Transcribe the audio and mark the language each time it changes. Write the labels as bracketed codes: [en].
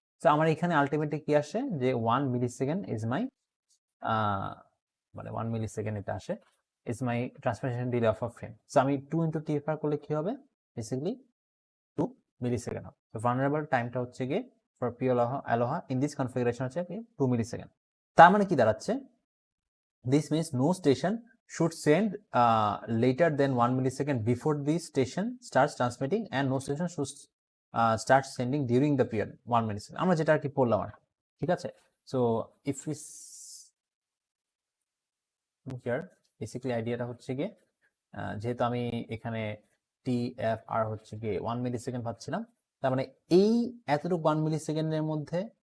[bn] তো আমার এখানে আলটিমেটলি কি আসে যে 1 মিলি সেকেন্ড [en] Is my মানে 1 মিলি second এটা আসে is my transmission delay of a frame. [bn] So আমি 2 ইন্টু টিএফআর করলে কি হবে? বেসিক্যালি 2 মিলি সেকেন্ড হবে। তো ভালনারেবল টাইমটা হচ্ছে গিয়ে [en] for pure ALOHA in this configuration [bn] হচ্ছে 2 মিলি সেকেন্ড। তার মানে কি দাঁড়াচ্ছে? [en] this means no station should send later than 1 millisecond before the station starts transmitting, and no station should start sending during the period 1 millisecond, [bn] আমরা যেটা আর কি পড়লাম আর, ঠিক আছে? [en] so if is here [bn] basically আইডিয়াটা হচ্ছে গিয়ে যেহেতু আমি এখানে টিএফআর হচ্ছে গিয়ে 1 মিলিসেকেন্ড পাচ্ছিলাম, তার মানে এই এতটুকু 1 মিলিসেকেন্ডের মধ্যে